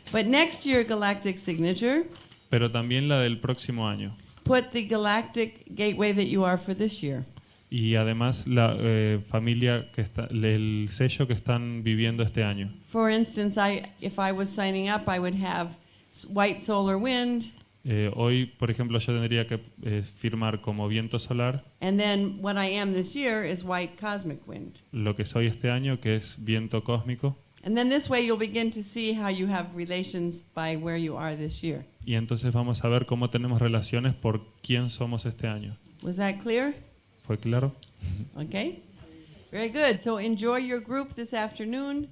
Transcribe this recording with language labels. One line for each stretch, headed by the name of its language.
English: but next to your galactic signature,
Spanish: pero también la del próximo año.
English: put the galactic gateway that you are for this year.
Spanish: Y además la familia que está, el sello que están viviendo este año.
English: For instance, if I was signing up, I would have white solar wind,
Spanish: Hoy, por ejemplo, yo tendría que firmar como viento solar
English: and then what I am this year is white cosmic wind.
Spanish: lo que soy este año, que es viento cósmico.
English: And then this way you'll begin to see how you have relations by where you are this year.
Spanish: Y entonces vamos a ver cómo tenemos relaciones por quién somos este año.
English: Was that clear?
Spanish: ¿Fue claro?
English: Okay? Very good. So enjoy your group this afternoon,